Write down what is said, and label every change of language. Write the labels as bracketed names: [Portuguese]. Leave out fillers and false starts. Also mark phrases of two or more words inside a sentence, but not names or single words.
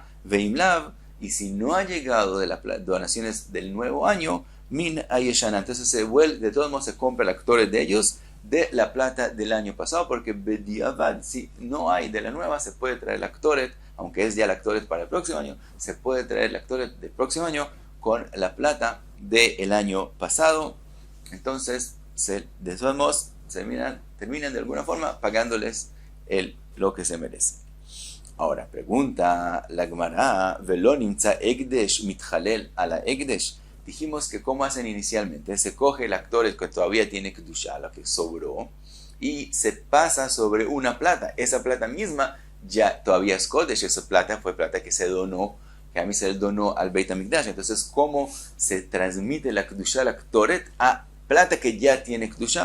[Spanish] Veimlav, y si no ha llegado de las donaciones del nuevo año, [Hebrew] מן הישנה, [Spanish] entonces de todos modos se compra la Ktoret de ellos de la plata del año pasado, porque bediavad, si no hay de la nueva, se puede traer la Ktoret, aunque es ya la Ktoret para el próximo año, se puede traer la Ktoret del próximo año con la plata del año pasado. Entonces, de todos modos, terminan de alguna forma pagándoles lo que se merece. Ahora, pregunta la Gemara, [Hebrew] ולא נמצא הקדש מתחלל על הקדש. [Spanish] Dijimos que cómo hacen inicialmente, se coge el Ktoret que todavía tiene Kedushá, lo que sobró, y se pasa sobre una plata. Esa plata misma ya todavía es Kodesh, esa plata fue plata que se donó, que a mí se le donó al Beit HaMikdash. Entonces, ¿cómo se transmite la Kedushá, la Ktoret, a plata que ya tiene Kedushá?